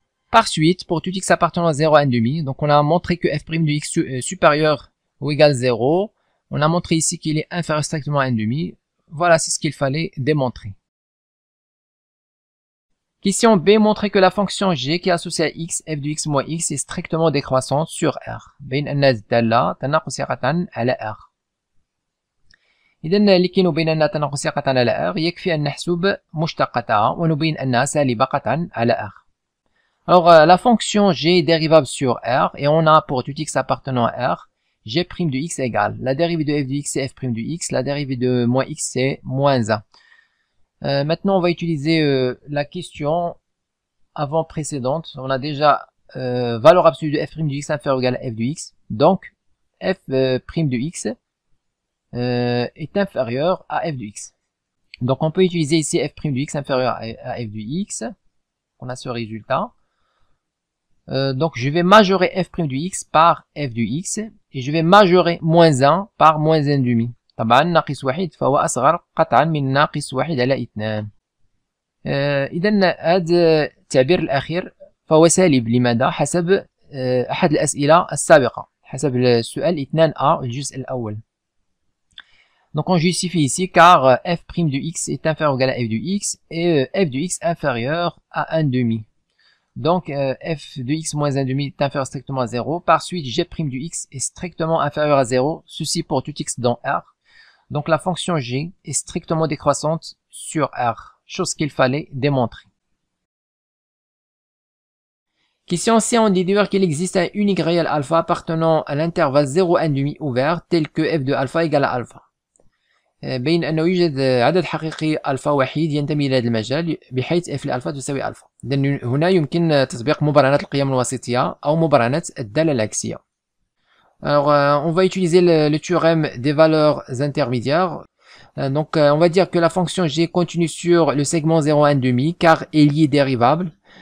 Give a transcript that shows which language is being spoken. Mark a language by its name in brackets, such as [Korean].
[French] Par suite, pour tout x appartenant à 0 à 1/2, donc on a montré que f' de x supérieur ou égal à 0, on a montré ici qu'il est inférieur strictement à 1/2, voilà, c'est ce qu'il fallait démontrer. Question B, montrer que la fonction g qui est associée à x, f de x moins x est strictement décroissante sur R. [Arabic] بين أن الدالة تناقصية على R. إذن لكي نبين أنها تناقصية قطعا على R يكفي أن نحسب مشتقتها ونبين أنها سالبة قطعا على R. [French] Alors la fonction g est dérivable sur R et on a pour tout x appartenant à R, g' de x égale la dérivée de f de x c'est f' de x, la dérivée de moins x c'est moins 1. Maintenant on va utiliser la question avant précédente. On a déjà valeur absolue de f' de x inférieur ou égal à f de x, donc f' de x est inférieur à f de x. Donc on peut utiliser ici f' de x inférieur à f de x. On a ce résultat. Donc je vais majorer f' de x par f de x et je vais majorer moins 1 par moins 1/2. [Arabic] طبعا ناقص واحد فهو أصغر قطعا من ناقص واحد على 2. إذن هذا التعبير الأخير فهو سالب. لماذا؟ حسب أحد الأسئلة السابقة، حسب السؤال 2A الجزء الأول. [French] Donc on justifie ici car f' de x est inférieur ou égal à f de x et f de x inférieur à 1/2. Donc f de x moins 1/2 est inférieur strictement à 0. Par suite, g' de x est strictement inférieur à 0. Ceci pour tout x dans R. Donc la fonction g est strictement décroissante sur R. Chose qu'il fallait démontrer. Question C, on déduit qu'il existe un unique réel alpha appartenant à l'intervalle 0 1/2 ouvert tel que f de alpha égale à alpha. [Arabic] بين أنه يوجد عدد حقيقي ألفا وحيد ينتمي إلى هذا المجال بحيث f لألفا تساوي ألفا. هنا يمكن تطبيق مبرهنات القيم الوسيطية أو مبرهنات الدالة العكسية. [French] Alors on va utiliser le théorème des valeurs intermédiaires. Donc on va dire que la fonction g continue sur le segment 0 1/2 car elle y est dérivable.